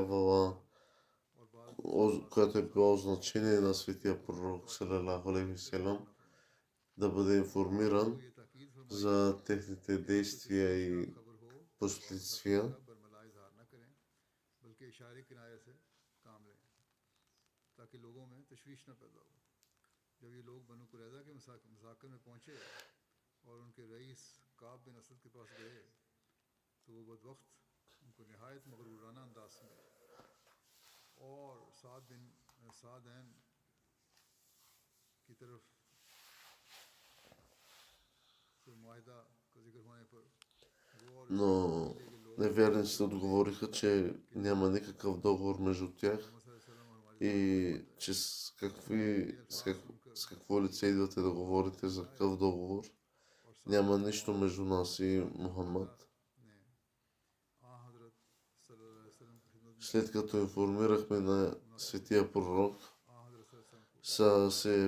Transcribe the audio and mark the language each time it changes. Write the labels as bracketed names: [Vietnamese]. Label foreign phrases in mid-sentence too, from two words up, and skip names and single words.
[Bulgarian] било значение на светия пророк [Arabic] صلى الله عليه وسلم, [Bulgarian] да бъде информиран за техните действия и последствия. [Urdu] برملا اظہار نہ کریں بلکہ اشارے کنارے سے کام لیں تاکہ لوگوں میں تشویش نہ پیدا ہو جب یہ لوگ بنو قریظہ کے مساکن میں پہنچے اور ان کے رئیس کعب بن اسد کے پاس گئے تو وہ بدوقت ان کو نہایت مغرورانہ انداز میں اور سعدین کی طرف سے معاہدہ کا ذکر ہونے پر وہ اور [Bulgarian] Но неверниците отговориха, че няма никакъв договор между тях и че с какво лице идвате да говорите за какъв договор. Няма нищо между нас и Мухаммад. След като информирахме на светия пророк, са се